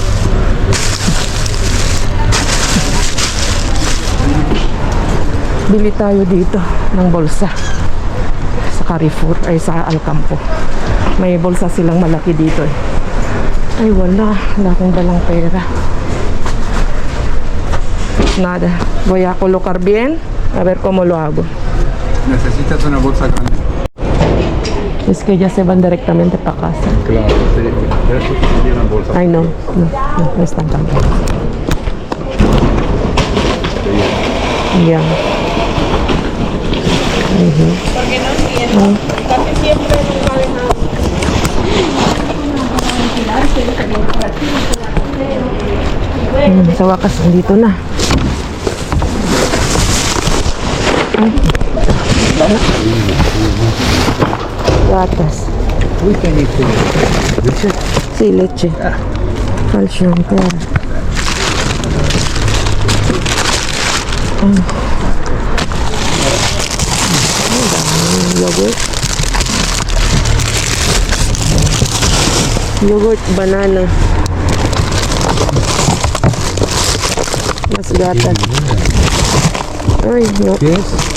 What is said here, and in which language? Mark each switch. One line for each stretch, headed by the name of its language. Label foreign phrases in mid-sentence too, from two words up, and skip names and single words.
Filipino: Bili tayo dito ng bulsa sa Carrefour ay sa Alcampo. May bulsa silang malaki dito eh. Ay wala akong dalang pera.
Spanish: Nada. Voy a colocar bien a ver cómo lo hago. Necesitas una bolsa grande. Es que ya se van directamente para casa. Claro, pero eso sería una bolsa. Ay no están tan bien. Ya. Porque no entiendo. Casi siempre nunca dejamos.
Filipino: Sa wakas, andito na. Gatas. Uy,
Spanish: qué bonito. Leche. Sí, leche. Calcium, claro.
Filipino: Yogurt. Yogurt, banana. Mas gatas. Ay,
Spanish: no. ¿Qué es?